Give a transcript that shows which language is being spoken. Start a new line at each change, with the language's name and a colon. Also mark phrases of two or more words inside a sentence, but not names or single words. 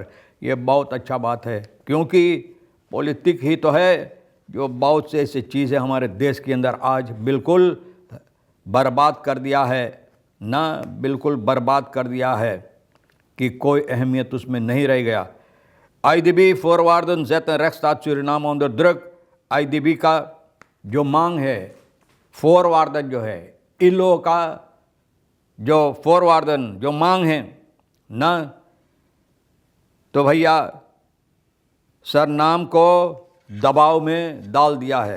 Caribbean Hindustani: यह बहुत अच्छा बात है, क्योंकि पॉलिटिक ही तो है जो बहुत से ऐसे चीज़ें हमारे देश के अंदर आज बिल्कुल बर्बाद कर दिया है ना, बिल्कुल बर्बाद कर दिया है कि कोई अहमियत उसमें नहीं रह गया।
Dutch: IDB voorwaarden zetten rechtsstaat Suriname onder druk।
Caribbean Hindustani: IDB का जो मांग है, फोरवार्डन जो है, इन लोगों का जो फोरवार्डन जो मांग है ना, तो भैया सरनाम को दबाव में डाल दिया है।